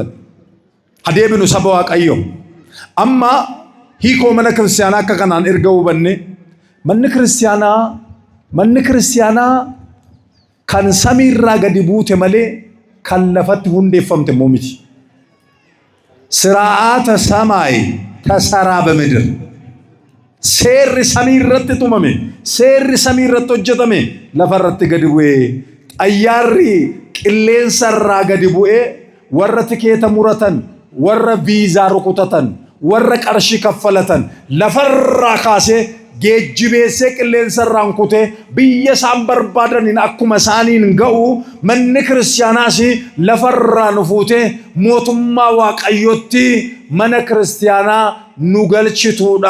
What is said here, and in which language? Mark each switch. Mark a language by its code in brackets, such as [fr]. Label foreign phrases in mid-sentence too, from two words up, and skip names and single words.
[om] Adeeminu saba Waaqayyo amma hiikoo mana kiristaanaa akka kanaan erga hubanne manni kiristaanaa kan samiirraa gadi buute malee kan lafatti hundeeffamte immoo miti. Siraata [am] ሰማይ ተሰራ በምድር [om] seerri samiirratti tumame seerri samiirratti hojjetame lafarratti gadi bu'ee xayyaarri qilleensarraa gadi bu'ee warra tikeeta muratan warra viizaa rukutatan warra qarshii kaffalatan lafarraa kaasee geejjibeessee qilleensarraan kutee biyya isaan barbaadaniin akkuma isaaniin ga'u manni kiristaanaas lafarraa nu fuutee mootummaa waaqayyootti mana kiristaanaa nu galchituudha.